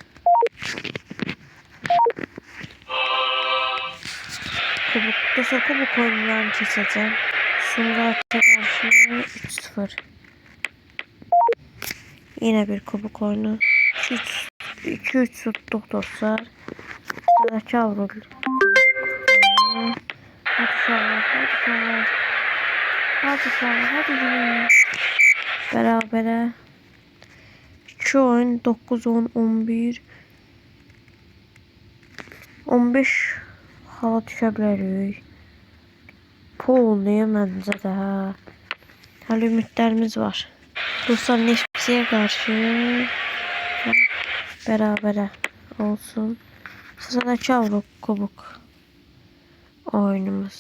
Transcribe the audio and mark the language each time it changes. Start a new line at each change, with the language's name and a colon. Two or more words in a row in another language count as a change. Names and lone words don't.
Azerbaijani: Dostlar kubok oyunlarını keçəcəm. Sumqayıt'a qarşı 3-0. Yine bir kubok oyunu. 2-3 tutduq dostlar. Sıradakı Avrupa oyunu.
Turkish: Hadi yine.
Azerbaijani: Bərabərə. 2 oyun 9, 10, 11. 15 hala düşə bilərik. Pol niyə məncə də hə. Hələ ümidlərimiz var. Dostlar Neftçiyə qarşı bərabərə olsun.
Turkish: Sıradakı Avrupa kubok oyunumuz.